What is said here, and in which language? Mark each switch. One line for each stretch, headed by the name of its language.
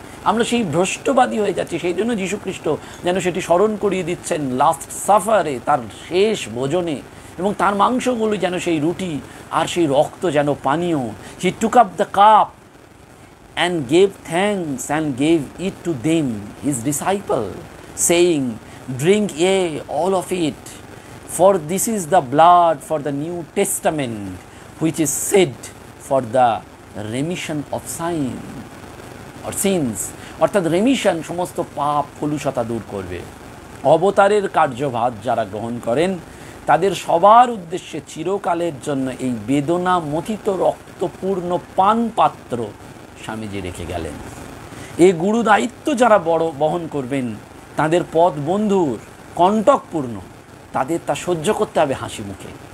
Bangla: আমরা সেই ভ্রষ্টবাদী হয়ে যাচ্ছি। সেই জন্য যীশুখ্রিস্ট যেন সেটি স্মরণ করিয়ে দিচ্ছেন লাস্ট সাফারে, তার শেষ ভোজনে, এবং তার মাংসগুলো যেন সেই রুটি আর সেই রক্ত যেন পানীয়।
English: He took up the cup and gave thanks and gave it to them, his disciple, saying, drink ye all of it, for this is the blood for the New Testament, which is shed for the remission of sins.
Bangla: অর্থাৎ remission, সমস্ত পাপ কলুষতা দূর করবে। অবতারের কার্যভার যারা গ্রহণ করেন তাদের সবার উদ্দেশ্যে চিরকালের জন্য এই বেদনা মথিত রক্তপূর্ণ পান পাত্র স্বামীজি রেখে গেলেন। এই গুরু দায়িত্ব যারা বহন করবেন, তাদের পথ বন্ধুর কণ্টকপূর্ণ, তাদের তা সহ্য করতে হবে হাসি মুখে।